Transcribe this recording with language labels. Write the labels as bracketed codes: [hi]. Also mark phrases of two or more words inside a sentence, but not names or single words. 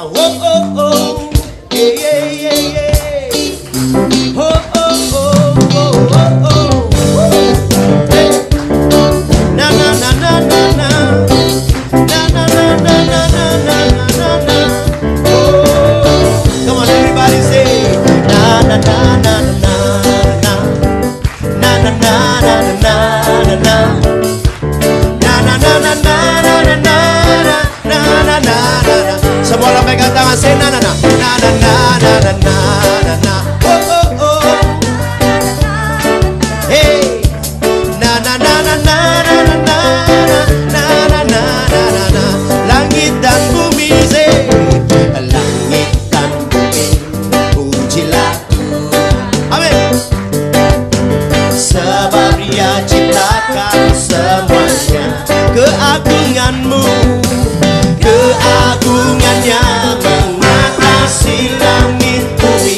[en] Oh oh oh, yeah yeah yeah yeah. Oh oh oh oh oh oh. Hey. Na na na na na na. Na na na na na na na na na. Oh, come on everybody say na na na na na na. Na na na na na na na. Na na na na na na na. [id] Semua orang pegang tangan saya na na na na na na na na na. Oh oh oh. Hey. Na na na na na na na na na na na na. Langit dan bumi say. Langit dan bumi pujilah Tuhan. Amin. Sebab Dia ciptakan semuanya, keagungan-Mu, keagungannya mengatasi langit bumi.